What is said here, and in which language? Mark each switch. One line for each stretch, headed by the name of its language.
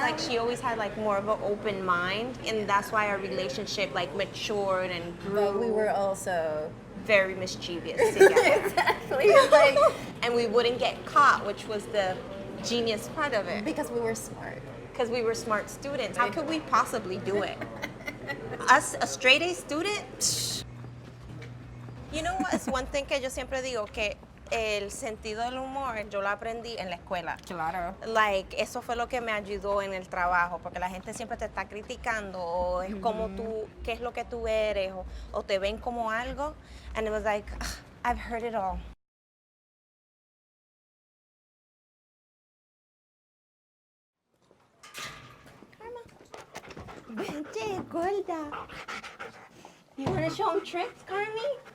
English: Like she always had like more of an open mind, and that's why our relationship like matured and grew. But we were also very mischievous together. exactly like And we wouldn't get caught, which was the genius part of it. because we were smart. Because we were smart students. How could we possibly do it? Us, a straight A student? Psh. You know what?
Spanish: Es
English: one thing
Spanish: que yo siempre digo, que el sentido del humor yo lo aprendí en la escuela. Claro.
English: Like,
Spanish: eso fue lo que me ayudó en el trabajo, porque la gente siempre te está criticando, o es como tú, qué es lo que tú eres, o te ven como algo.
English: And it was like, ugh, I've heard it all.
Spanish: Vente, gorda.
English: You want to show them tricks, Carmi?